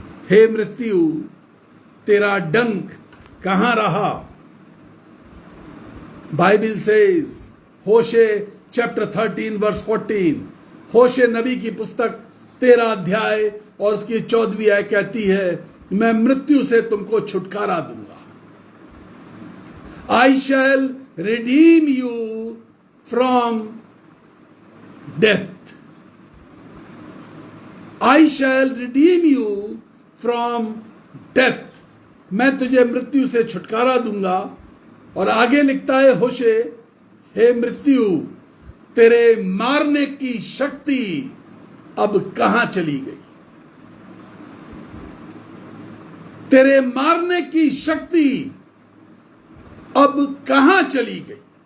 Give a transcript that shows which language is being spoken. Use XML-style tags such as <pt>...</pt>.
<hi>हे मृत्यु तेरा डंक कहां रहा? बाइबल सेज, होशे चैप्टर 13 वर्स 14, होशे नबी की पुस्तक 13 अध्याय और उसकी 14वीं आयत कहती है, मैं मृत्यु से तुमको छुटकारा दूंगा।</hi> <en>I shall redeem you from death. I shall redeem you from death.</en> <hi>मैं तुझे मृत्यु से छुटकारा दूंगा। और आगे लिखता है होशे, हे मृत्यु तेरे मारने की शक्ति अब कहां चली गई? तेरे मारने की शक्ति अब कहां चली गई?</hi>